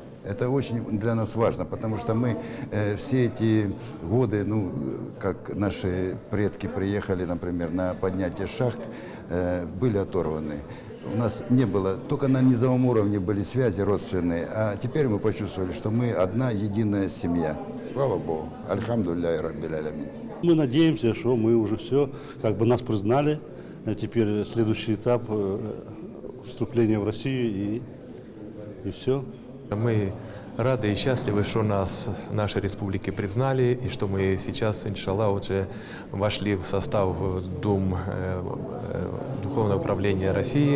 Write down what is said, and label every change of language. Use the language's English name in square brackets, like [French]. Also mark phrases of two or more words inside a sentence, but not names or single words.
[Russian] Это очень для нас важно, потому что мы все эти годы, как наши предки приехали, например, на поднятие шахт, были оторваны. У нас не было, только на низовом уровне были связи родственные, а теперь мы почувствовали, что мы одна единая семья. Слава Богу. [Arabic] الحمد لله رب العالمين. [Russian] Мы надеемся, что мы уже все, нас признали. Теперь следующий этап вступления в Россию и все. Мы рады и счастливы, что нас, наши республики признали, и что мы сейчас, иншаллах, уже вошли в состав Дум Духовного управления России.